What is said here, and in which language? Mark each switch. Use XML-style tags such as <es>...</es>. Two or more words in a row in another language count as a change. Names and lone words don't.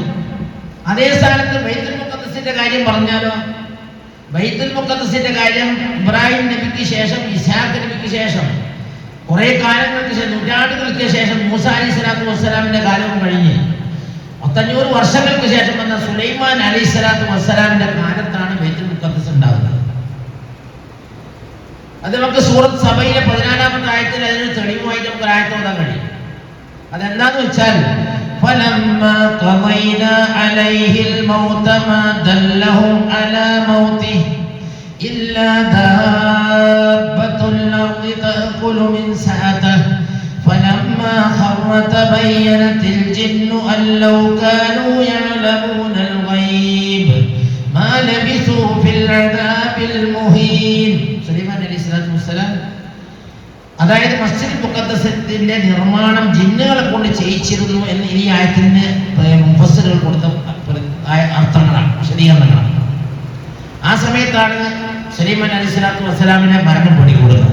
<ml>അതേ സ്ഥാനത്ത് ബൈത്തുൽ മുഖദ്ദസിന്റെ കാര്യം പറഞ്ഞാലോ, ബൈത്തുൽ മുഖദ്ദസിന്റെ കാര്യം ഇബ്രാഹിം നബിക്ക് ശേഷം, ഇസ്ഹാഖ് നബിക്ക് ശേഷം, കുറെ കാലങ്ങൾക്ക് ശേഷം, നൂറ്റാണ്ടുകൾക്ക് ശേഷം മൂസാ</ml> <ar>عليه الصلاة والسلام</ar> <ml>കാലവും കഴിഞ്ഞ് 500 വർഷങ്ങൾക്ക് ശേഷം വന്ന സുലൈമാൻ</ml> <ar>عليه الصلاة والسلام</ar> <ml>കാലത്താണ് ബൈത്തുൽ മുഖദ്ദസ് ഉണ്ടാകുന്നത്. അത് നമുക്ക് സൂറത്ത് സബയിലെ 14-ാമത്തെ ആയത്തിൽ അതിനൊരു തെളിവുമായിട്ട് നമുക്ക് ആയത്ത് ഓതാൻ കഴിയും. അതെന്താന്ന് വെച്ചാൽ</ml> <ar>فَلَمَّا قَضَيْنَا عَلَيْهِ الْمَوْتَ مَا دَلَّهُمْ عَلَى مَوْتِهِ إِلَّا دَابَّةُ الْأَرْضِ تَأْكُلُ مِنْ سَأَتِهِ فَلَمَّا خَرَّ تَبَيَّنَتِ الْجِنُّ أَن لَّوْ كَانُوا يَعْلَمُونَ الْغَيْبَ مَا لَبِثُوا فِي الْعَذَابِ الْمُهِينِ.</ar> <ml>സുലൈമാൻ</ml> <ar>عليه الصلاة والسلام,</ar> <ml>അതായത് മസ്ജിദ് മുഖദ്ദസിന്റെ നിർമ്മാണം ജിന്നുകളെ കൊണ്ട് ചെയ്യിച്ചിരുന്നു എന്ന് ഈ ആയത്തിന് മുഫസ്സിറുകൾ കൊടുത്ത അർത്ഥങ്ങളാണ്, വിശദീകരണങ്ങളാണ്. ആ സമയത്താണ് സുലൈമാൻ</ml> <ar>عليه الصلاة والسلام</ar> <ml>മരണം പിടികൂടുന്നത്.</ml>